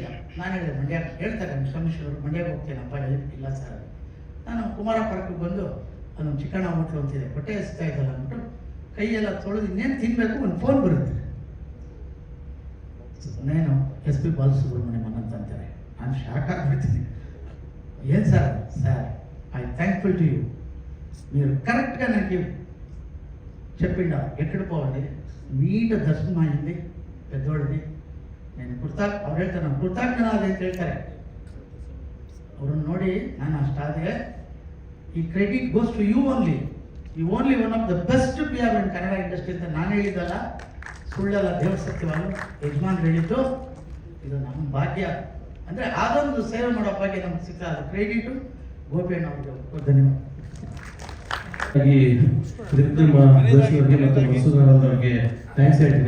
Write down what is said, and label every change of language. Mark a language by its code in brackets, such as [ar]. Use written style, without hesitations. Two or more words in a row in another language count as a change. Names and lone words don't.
[kn] ನಾನು ಹೇಳಿದೆ ಮಂಡ್ಯ ಹೇಳ್ತಾರೆ ಕಮಿಷನರು, ಮಂಡ್ಯಕ್ಕೆ ಹೋಗ್ತೇನಪ್ಪ. ಇಲ್ಲ ಸರ್, ನಾನು ಕುಮಾರ ಪಾರ್ಕಿಗೆ ಬಂದು ಅದೊಂದು ಚಿಕನ್ ಹೋಟ್ಲು ಅಂತಿದೆ, ಹೊಟ್ಟೆ ಹಸ್ತಾ ಇದ್ದಲ್ಲ ಅಂದ್ಬಿಟ್ಟು ಕೈಯೆಲ್ಲ ತೊಳೆದು ಇನ್ನೇನು ತಿನ್ನಬೇಕು, ಒಂದು ಫೋನ್ ಬರುತ್ತೆ. ನಾನು SP ಬಾಲಸುಬ್ರಹ್ಮಣ್ಯಂ ಅಂತಾರೆ. ನಾನು ಶಾಕ್ ಆಗಿಬಿಡ್ತೀನಿ. ಏನು [en] sir I thankful to you. [te] మీరు కరెక్ట్గా నాకు చెప్పిండ ఎక్కడ పోవాలి, నీట్ దర్శనం అయింది పెద్దోడిది. [kn] నేను ಅವ್ರು ಹೇಳ್ತಾರೆ ನಾನು ಕೃತಜ್ಞನಾದೆ ಅಂತ ಹೇಳ್ತಾರೆ. ಅವ್ರನ್ನ ನೋಡಿ ನಾನು ಅಷ್ಟಾದೆ. [en] ಈ credit goes to you only. You only one of the best PR in Kannada industry [kn] ಅಂತ ನಾನು ಹೇಳಿದ್ದಲ್ಲ, ಸುಳ್ಳೆಲ್ಲ ದೇವ್ರ ಸತ್ಯವಾದ ಯಜಮಾನ್ ಹೇಳಿದ್ದು. ಇದು ನಮ್ಮ ಭಾಗ್ಯ. ಅಂದರೆ ಅದೊಂದು ಸೇವೆ ಮಾಡೋ ಭಾಗ್ಯ ನಮ್ಗೆ ಸಿಕ್ಕ, ಅದು ಕ್ರೆಡಿಟು ಗೋಪಿಯಣ್ಣ ಅವ್ರಿಗೆ ಧನ್ಯವಾದ. ಅವರಿಗೆ ಮತ್ತು ಮಸೂದನ್ ಅವರಿಗೆ ಥ್ಯಾಂಕ್ಸ್ ಹೇಳ್ತೀನಿ.